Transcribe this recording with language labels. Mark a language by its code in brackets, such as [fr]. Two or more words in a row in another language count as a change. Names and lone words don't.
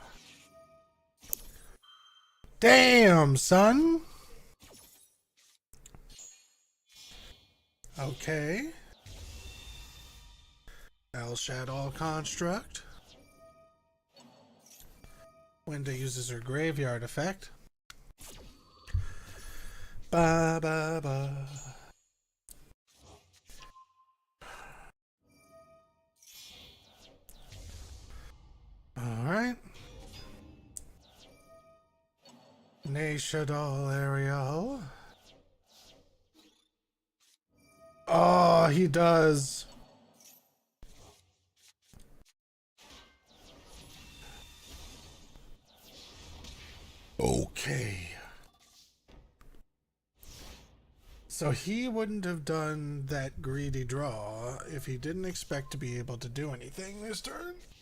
[en] Damn, son! Okay. El Shadow Construct. Winda uses her graveyard effect. Ba ba ba. Alright. Nashadal Ariel. Oh, he does. Okay. So he wouldn't have done that greedy draw if he didn't expect to be able to do anything this turn.